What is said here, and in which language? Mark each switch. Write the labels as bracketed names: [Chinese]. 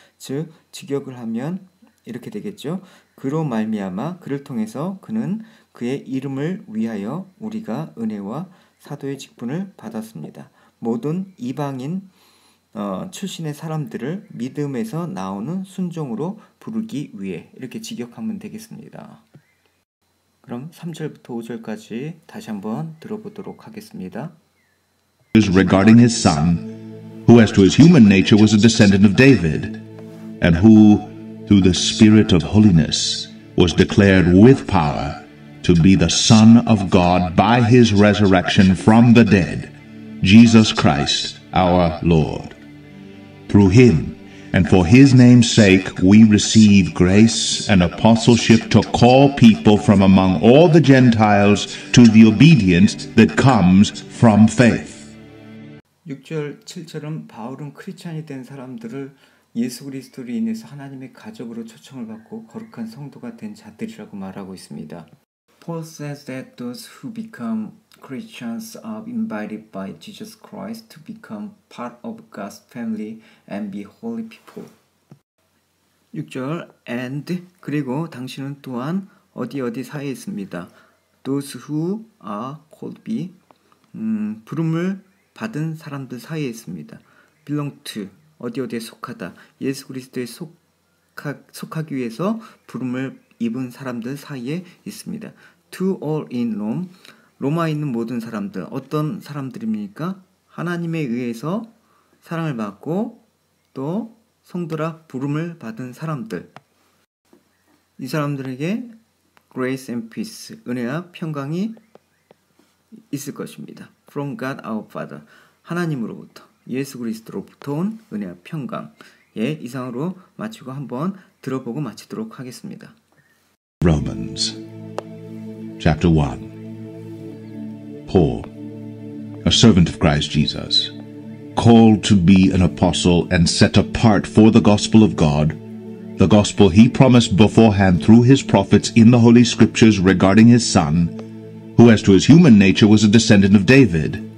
[Korean] 즉 직역을 하면 이렇게 되겠죠. 그로 말미암아, 그를 통해서, 그는 그의 이름을 위하여 우리가 은혜와 사도의 직분을 받았습니다. 모든 이방인 출신의 사람들을 믿음에서 나오는 순종으로 부르기 위해, 이렇게 직역하면 되겠습니다. 그럼 3절부터 5절까지 다시 한번 들어보도록 하겠습니다. [English] Regarding his son, who as to his human nature was a descendant of David, and who, through the Spirit of holiness, was declared with power to be the Son of God by his resurrection from the dead, Jesus Christ our Lord. Through him, and for his name's sake, we receive grace and apostleship to call people from among all the Gentiles to the obedience that comes from faith. [Korean] 6절, 7절은 바울은 크리스찬이 된 사람들을 예수 그리스도로 인해서 하나님의 가족으로 초청을 받고 거룩한 성도가 된 자들이라고 말하고 있습니다. [English] Paul says that those who become Christians are invited by Jesus Christ to become part of God's family and be holy people. [Korean] 6절 and 그리고 당신은 또한 어디 사이에 있습니다. [English] Those who are called be [Korean] 부름을 받은 사람들 사이에 있습니다. [English] belong to [Korean] 어디에 속하다. 예수 그리스도에 속하기 위해서 부름을 입은 사람들 사이에 있습니다. [English] To all in Rome, [Korean] 로마에 있는 모든 사람들, 어떤 사람들입니까? 하나님에 의해서 사랑을 받고 또 성도라 부름을 받은 사람들. 이 사람들에게 [English] grace and peace, [Korean] 은혜와 평강이 있을 것입니다. [English] From God our Father, [Korean] 하나님으로부터, 예수 그리스도로부터 온 은혜와 평강. 예, 이상으로 마치고 한번 들어보고 마치도록 하겠습니다. [English] Romans chapter 1. Paul, a servant of Christ Jesus, called to be an apostle and set apart for the gospel of God, the gospel he promised beforehand through his prophets in the Holy Scriptures regarding his Son, who as to his human nature was a descendant of David,